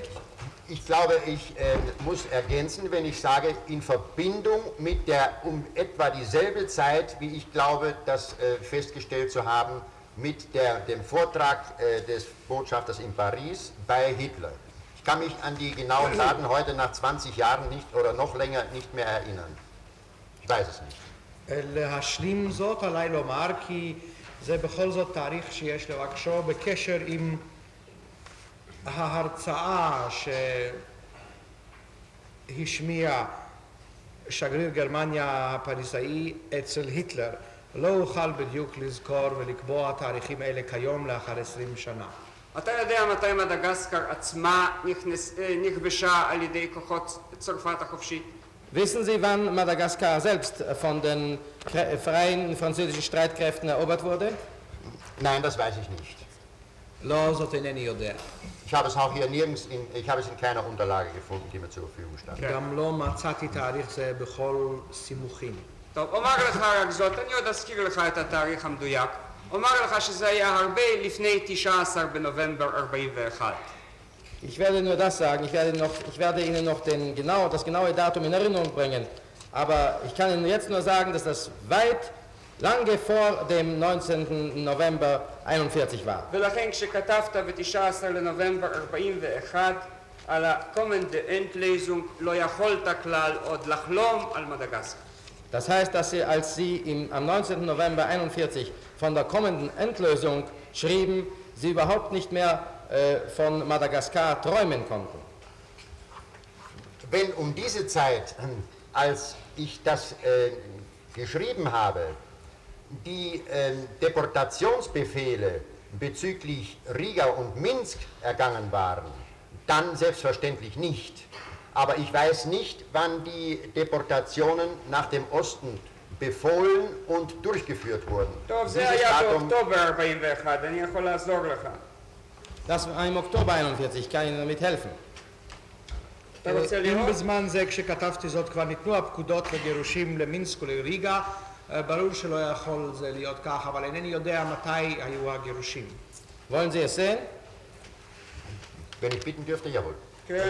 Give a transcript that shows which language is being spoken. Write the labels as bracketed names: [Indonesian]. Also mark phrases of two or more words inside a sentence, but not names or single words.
[German] Ich glaube, ich muss ergänzen, wenn ich sage, in Verbindung mit der um etwa dieselbe Zeit, wie ich glaube, das festgestellt zu haben, mit dem Vortrag des Botschafters in Paris bei Hitler. Ich kann mich an die genauen Daten heute nach 20 Jahren nicht oder noch länger nicht mehr erinnern. Ich weiß es nicht. [Hebrew] להשלים זאת עליי לומר כי זה בכל זאת תאריך שיש לבקשו בקשר עם ההרצאה שהשמיע שגריר גרמניה הפריזאי אצל היטלר. לא אוכל בדיוק לזכור ולקבוע תאריכים אלה כיום לאחר 20 שנה. אתה יודע מתי מדגסקר עצמה נכבשה על ידי כוחות צרפת החופשית? [German] Wissen Sie, wann Madagaskar selbst von den freien französischen Streitkräften erobert wurde? Nein, das weiß ich nicht. [Hebrew] לא, זאת אינני יודע. [German] Ich habe es auch hier nirgends, ich habe es in keiner Unterlage gefunden, die mir zur Verfügung stand. [Hebrew] גם לא מצאתי תאריך זה בכל סימוכים. טוב, אומר לך רק זאת, אני עוד אזכיר לך את התאריך המדויק. אומר לך שזה היה הרבה לפני 19 בנובמבר 41. [German] Ich werde nur das sagen, ich werde Ihnen noch das genaue Datum in Erinnerung bringen, aber ich kann Ihnen jetzt nur sagen, dass das weit, lange vor dem 19. November 41 war. [Hebrew] ולכן כשכתבת ב-19 לנובמבר 41 על ה- [German] Kommende Endlesung [Hebrew] לא יכולת כלל עוד לחלום על מדגסקר. [German] Das heißt, als Sie am 19. November 41 von der kommenden Endlösung schrieben, Sie überhaupt nicht mehr von Madagaskar träumen konnten. Wenn um diese Zeit, als ich das geschrieben habe, die Deportationsbefehle bezüglich Riga und Minsk ergangen waren, dann selbstverständlich nicht. Aber ich weiß nicht, wann die Deportationen nach dem Osten befohlen und durchgeführt wurden. [Hebrew] טוב, זה היה באוקטובר 41, אני יכול לעזור לך. [German] Das war im Oktober 41, ich kann Ihnen damit helfen. [Hebrew] אתה רוצה אם לראות? בזמן זה כשכתבתי זאת כבר ניתנו הפקודות לגירושים למינסק ולריגה, ברור שלא יכול זה להיות כך, אבל אינני יודע מתי היו הגירושים. [German] Wollen Sie es sehen? Wenn ich bitten dürfte, jawohl. [Hebrew] כן.